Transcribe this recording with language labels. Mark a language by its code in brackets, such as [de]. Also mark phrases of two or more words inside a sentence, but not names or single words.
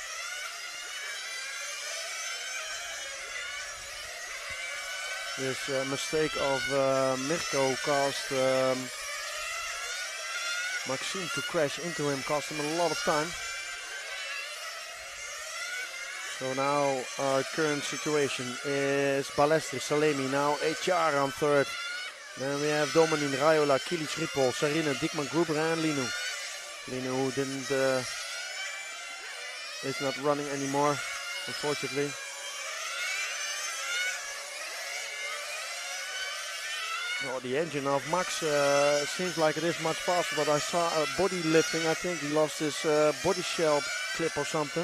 [en] This mistake of Mirko caused Maxime to crash into him, cost him a lot of time. So now our current situation is Balestri, Salemi, now HR on third. Then we have Domanin, Raiola, Kilic, Ripoll, Sarina, Diekman, Gruber and Linu. Linu who is not running anymore, unfortunately. Oh, the engine of Max seems like it is much faster, but I saw a body lifting. I think he lost his body shell clip or something.